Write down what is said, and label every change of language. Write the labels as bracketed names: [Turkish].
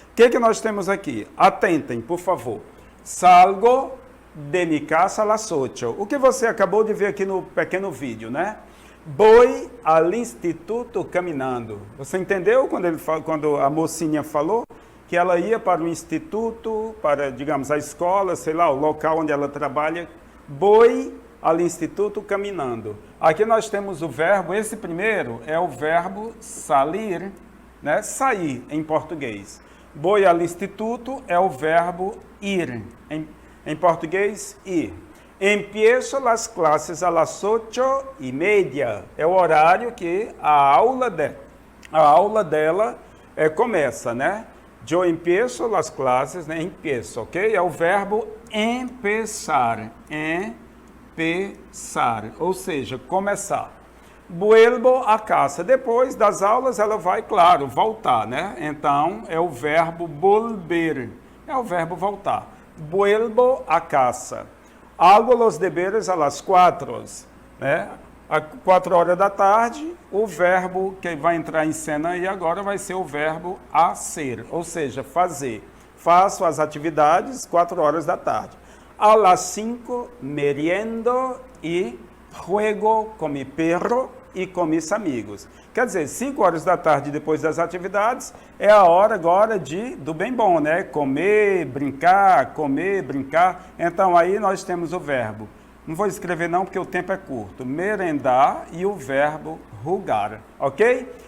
[Portuguese] O que nós temos aqui? Atentem, por favor. [Spanish] Salgo de mi casa a las 8. [Portuguese] O que você acabou de ver aqui no pequeno vídeo, né? [Spanish] Voy al instituto caminhando. [Portuguese] Você entendeu quando a mocinha falou que ela ia para o instituto, para, digamos, a escola, sei lá, o local onde ela trabalha? [Spanish] Voy al instituto caminando. [Portuguese] Aqui nós temos o verbo, esse primeiro é o verbo salir, né? Sair em português. [Spanish] Voy al instituto [Portuguese] é o verbo ir, em português, ir. [Spanish] Empiezo las clases a las 8:30. [Portuguese] É o horário que a aula dela começa, né? Eu [Spanish] empiezo las clases, [Portuguese] né? Empiezo, ok? É o verbo empezar, empezar, ou seja, começar. [Spanish] Vuelvo a casa. [Portuguese] Depois das aulas, ela vai, claro, voltar, né? Então, é o verbo volver. É o verbo voltar. [Spanish] Vuelvo a casa. Hago los deberes a las 4, né? [Portuguese] Às 4 da tarde, o verbo que vai entrar em cena aí agora vai ser o verbo hacer, ou seja, fazer. Faço as atividades 4 da tarde. [Spanish] A las 5, meriendo y juego con mi perro e com mis amigos. [Portuguese] Quer dizer, 5 da tarde depois das atividades é a hora agora do bem bom, né? Comer, brincar. Então aí nós temos o verbo. Não vou escrever não porque o tempo é curto. Merendar e o verbo jugar, ok?